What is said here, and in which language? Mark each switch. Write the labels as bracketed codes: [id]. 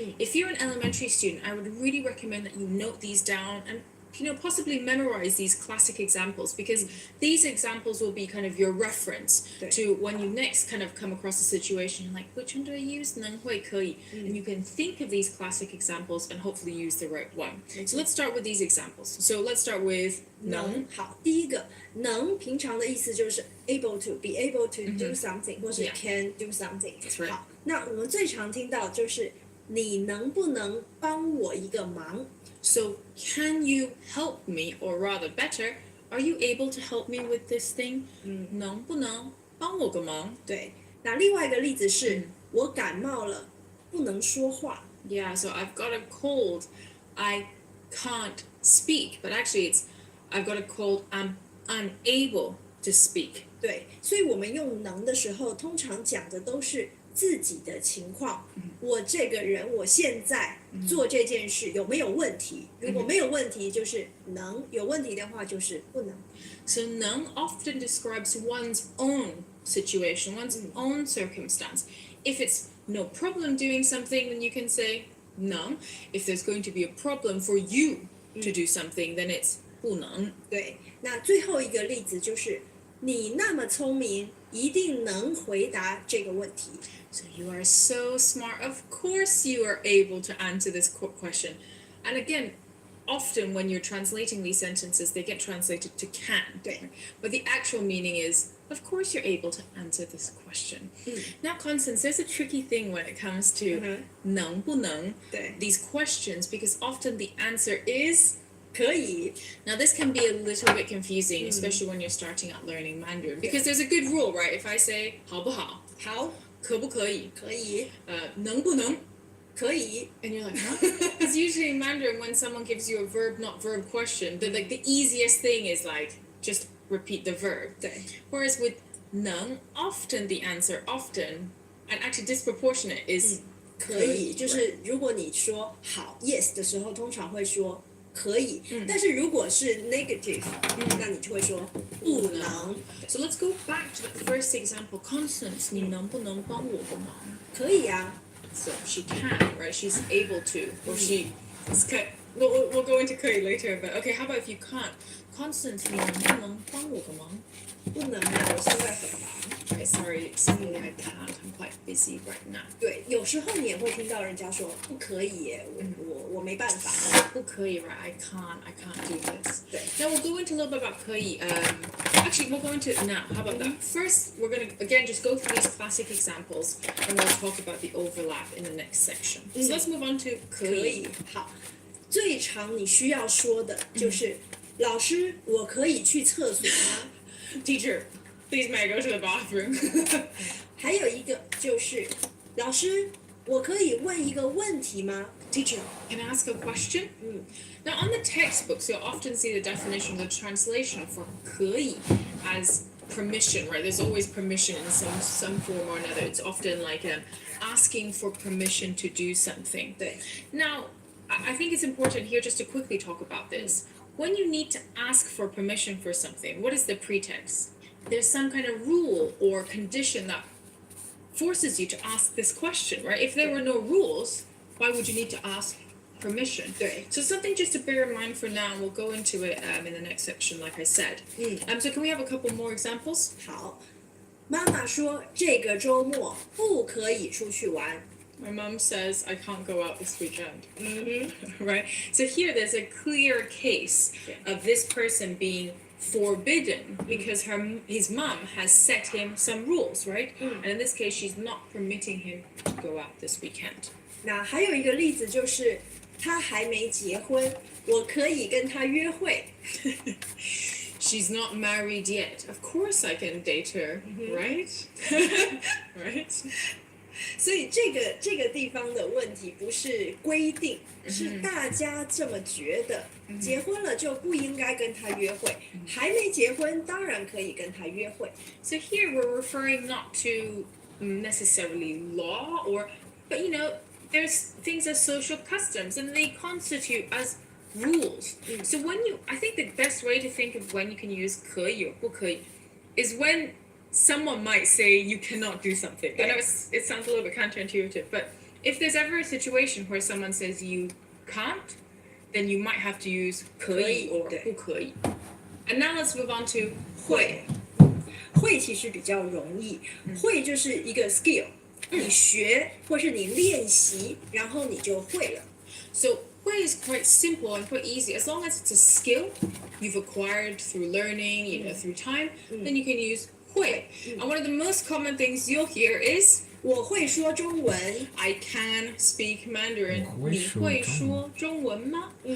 [en] If you're an elementary student, I would really recommend that you note these down and possibly memorize these classic examples, because these examples will be kind of your reference to when you next kind of come across a situation like, which one do I use? [zh] 能会可以. [en] And you can think of these classic examples and hopefully use the right one. So let's start with these examples. So let's start with 能. [zh] 好，第一个能平常的意思就是 [en] able to be able to do something， [zh] 或是 [en] can do something。 [zh] 好，那我们最常听到就是你能不能帮我一个忙？ [en] So, can you help me, or rather better, are you able to help me with this thing? [zh] 能不能帮我个忙？对，那另外一个例子是我感冒了，不能说话。 [en] Yeah, so I've got a cold, I can't speak, but actually it's I've got a cold, I'm unable to speak. [zh] 对，所以我们用能的时候，通常讲的都是自己的情况。我这个人，我现在做这件事有没有问题？如果没有问题，就是能；有问题的话，就是不能。 [en] So 能 often describes one's own situation, one's own circumstance. If it's no problem doing something, then you can say 能. If there's going to be a problem for you to do something, then it's 不能. [zh] 对，那最后一个例子就是你那么聪明，一定能回答这个问题。 [en] So you are so smart. Of course you are able to answer this question. And again, often when you're translating these sentences, they get translated to can. [zh] 对。 [en] But the actual meaning is, of course you're able to answer this question. Now, Constance, there's a tricky thing when it comes to 能不能, [zh] 对 [en] these questions, because often the answer is [zh] 可以。 [en] Now, this can be a little bit confusing, especially when you're starting out learning Mandarin, because there's a good rule, right? If I say 好不好, [zh] 好，可不可以, 可以，能不能, 可以。 [en] and you're like, huh? Because usually in Mandarin, when someone gives you a verb, not verb question, the easiest thing is like, just repeat the verb. [zh] 对 [en] Whereas with 能, often the answer, often, and actually disproportionate is [zh] 可以，就是如果你说好 yes 的时候，通常会说可以，但是如果是 negative，那你就会说不能。 [en] So let's go back to the first example. [zh] Constance, 你能不能帮我个忙? 可以啊， [en] So she can, right? She's able to, or she. We'll go into 可以 later, but okay. How about if you can't? [zh] Constance, 你能不能帮我个忙? 不能啊，我现在很忙。 [en] Right, sorry, I can't. I'm quite busy right now. [zh] 对，有时候你也会听到人家说不可以耶，我没办法。 [en] 不可以, right? I can't do this. [zh] 对 [en] Now we'll go into a little bit about 可以. Actually, we'll go into it now. How about that? First, we're going to, again, just go through these classic examples, and we'll talk about the overlap in the next section. So let's move on to 可 [zh] 以. 以，好。最常你需要说的就是，老师，我可以去厕所吗？ [en] Teacher, please may I go to the bathroom? [zh] 还有一个就是，老师，我可以问一个问题吗？ [en] Teacher, can I ask a question? Now, on the textbooks, you'll often see the definition, the translation for 可以 as permission, right? There's always permission in some form or another. It's often like asking for permission to do something. [zh] 对 [en] Now, I think it's important here just to quickly talk about this. When you need to ask for permission for something, what is the pretext? There's some kind of rule or condition that forces you to ask this question, right? If there were no rules, why would you need to ask permission? [zh] 对 [en] So something just to bear in mind for now, and we'll go into it in the next section, like I said. So can we have a couple more examples? [zh] 好。妈妈说这个周末不可以出去玩。 [en] My mom says I can't go out this weekend. Right? So here there's a clear case of this person being forbidden because his mom has set him some rules, right? And in this case, she's not permitting him to go out this weekend. [zh] 那还有一个例子就是，他还没结婚，我可以跟他约会。 [en] She's not married yet. Of course I can date her, right? Right? [zh] 所以这个地方的问题不是规定，是大家这么觉得。结婚了就不应该跟他约会，还没结婚当然可以跟他约会。 [en] So here we're referring not to necessarily law but there's things as social customs and they constitute as rules. So I think the best way to think of when you can use 可以 or 不可以 is when someone might say you cannot do something. I know it sounds a little bit counterintuitive, but if there's ever a situation where someone says you can't, then you might have to use 可以 or 不可以. And now let's move on to 会。 [zh] 会其实比较容易，会就是一个 skill，你学或是你练习，然后你就会了。 [en] So 会 is quite simple and quite easy. As long as it's a skill you've acquired through learning, through time, then you can use 会. And one of the most common things you'll hear is [zh] 我会说中文 [en] I can speak Mandarin. [zh] 你会说中文吗?